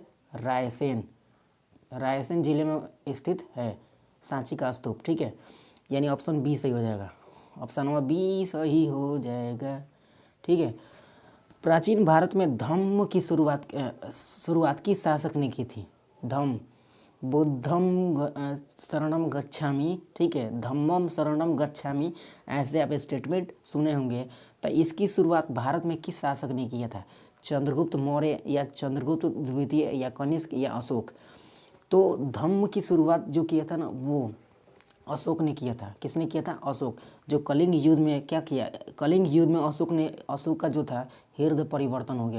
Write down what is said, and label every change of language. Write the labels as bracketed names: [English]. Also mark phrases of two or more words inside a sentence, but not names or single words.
[Hindi] रायसेन, रायसेन जिले में स्थित है सांची का स्तूप। ठीक है, यानी [English] option B [Hindi] सही हो जाएगा, [English] option number B [Hindi] सही हो जाएगा। ठीक है। प्राचीन भारत में धम्म की शुरुआत किस शासक ने की थी? [Pali] धम्म, बुद्धम शरणम गच्छामि, [Hindi] ठीक है, [Pali] धम्मम शरणम गच्छामि, [Hindi] ऐसे आप स्टेटमेंट सुने होंगे। तो इसकी शुरुआत भारत में किस शासक ने किया था? चंद्रगुप्त मौर्य या चंद्रगुप्त द्वितीय या कनिष्क या अशोक? तो धम्म की शुरुआत जो किया था ना वो अशोक ने किया था। किसने किया था? अशोक। जो कलिंग युद्ध में क्या किया? कलिंग युद्ध में अशोक का जो था हृदय परिवर्तन हो गया।